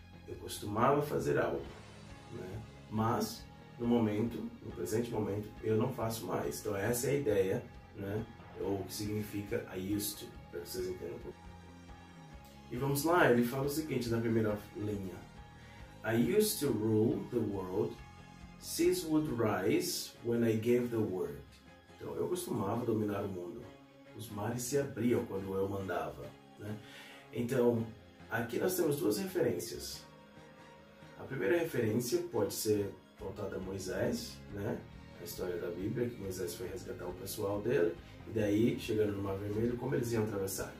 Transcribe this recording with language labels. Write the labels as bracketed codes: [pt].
[pt] Eu costumava fazer algo, né? Mas no presente momento, eu não faço mais. Então essa é a ideia, né? Ou o que significa [en] I used to, [pt] para que vocês entendam um pouco. E vamos lá, ele fala o seguinte na primeira linha. [en] I used to rule the world, seas would rise when I gave the word. [pt] Então eu costumava dominar o mundo. Os mares se abriam quando eu mandava, né? Então, aqui nós temos duas referências. A primeira referência pode ser voltada a Moisés, né? A história da Bíblia, que Moisés foi resgatar o pessoal dele, e daí, chegando no Mar Vermelho, como eles iam atravessar?